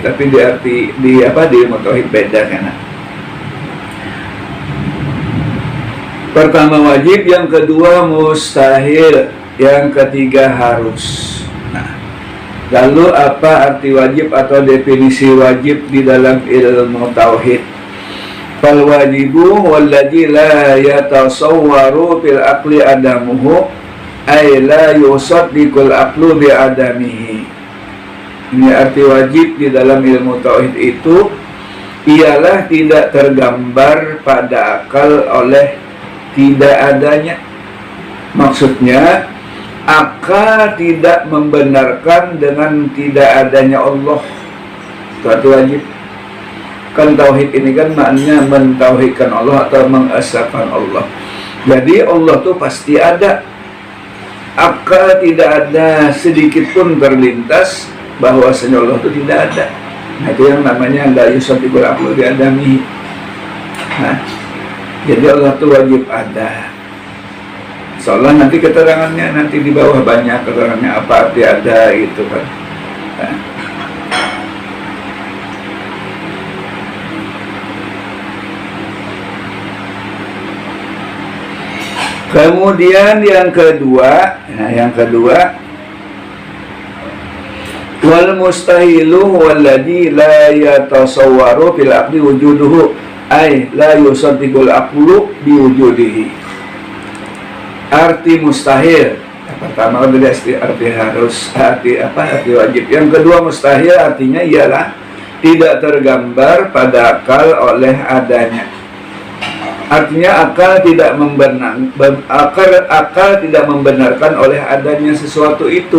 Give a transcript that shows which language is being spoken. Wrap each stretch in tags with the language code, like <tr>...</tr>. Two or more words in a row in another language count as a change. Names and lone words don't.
<id>Tapi di ilmu tauhid beda kan. Pertama wajib, yang kedua mustahil, yang ketiga harus. Lalu apa arti wajib atau definisi wajib di dalam ilmu tauhid?</id> <ar>فالواجب والذي لا يتصور في العقل عدمه أي لا يصدق العقل بعدمه.</ar> <id>Ini arti wajib di dalam ilmu tauhid itu ialah tidak tergambar pada akal oleh tidak adanya. Maksudnya akal tidak membenarkan dengan tidak adanya Allah. Itu arti wajib. Kan tauhid ini kan maknanya mentauhidkan Allah atau mengesahkan Allah. Jadi Allah tuh pasti ada. Akal tidak ada sedikit pun terlintas bahwasanya Allah itu tidak ada. Nah, itu yang namanya</id> <ar>لا يصدق العقل بعدمه.</ar> <id>Nah, jadi Allah itu wajib ada. Insyaallah nanti keterangannya nanti di bawah banyak keterangannya apa arti ada gitu kan. Nah. Kemudian yang kedua,</id> <ar>والمستحيل والذي لا يتصور في العقل وجوده أي لا يصدق العقل بوجوده.</ar> <id>Arti mustahil, yang pertama arti harus, arti wajib. Yang kedua mustahil artinya ialah tidak tergambar pada akal oleh adanya. Artinya akal tidak membenarkan oleh adanya sesuatu itu.</id>